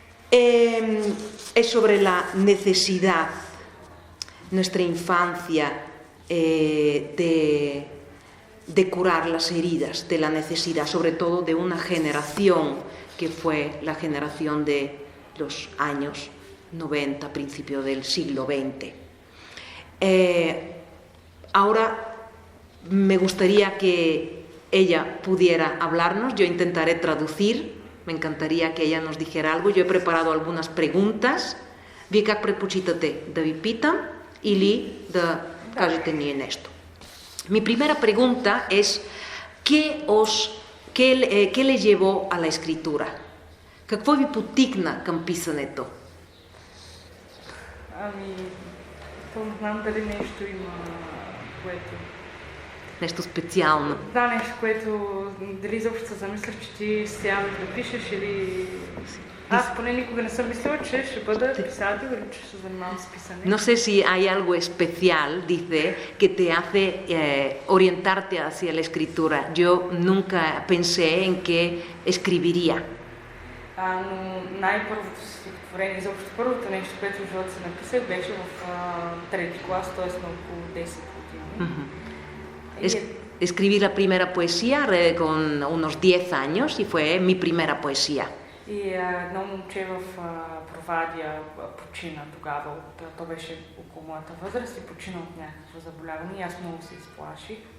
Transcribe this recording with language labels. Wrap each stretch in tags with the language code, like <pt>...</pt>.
<es>Es sobre la necesidad, nuestra infancia, de curar las heridas, de la necesidad, sobre todo de una generación que fue la generación de los años 90, principio del siglo XX. Ahora me gustaría que ella pudiera hablarnos, yo intentaré traducir, me encantaría que ella nos dijera algo, yo he preparado algunas preguntas.</es> <bg>Вие как предпочитате да ви питам или да кажете ние нещо?</bg> <es>Mi primera pregunta es, ¿qué os ¿Qué le llevó a la escritura?</es> <bg>Какво ви потикна към писането? Ами, то не знам дали нещо има, което... Нещо специално. Да, нещо, което дали изобщо се замислях, че ти сядаш да пишеш или... Аз поне никога не съм мислила, че ще бъда писател или че ще се занимавам с писане.</bg> <es>No sé si hay algo especial, dice, que te hace orientarte hacia la escritura. Yo nunca pensé en que escribiría.</es> <bg>Но най-първото стихотворение, изобщо първото нещо, което в живота се написах, беше в трети клас, т.е. на около 10 години.</bg> <es>Escribí la primera poesía con unos 10 años y fue mi primera poesía.</es> <bg>И едно момче в Провадия почина тогава, то беше около моята възраст и почина от някакво заболяване и аз много се изплаших.</bg>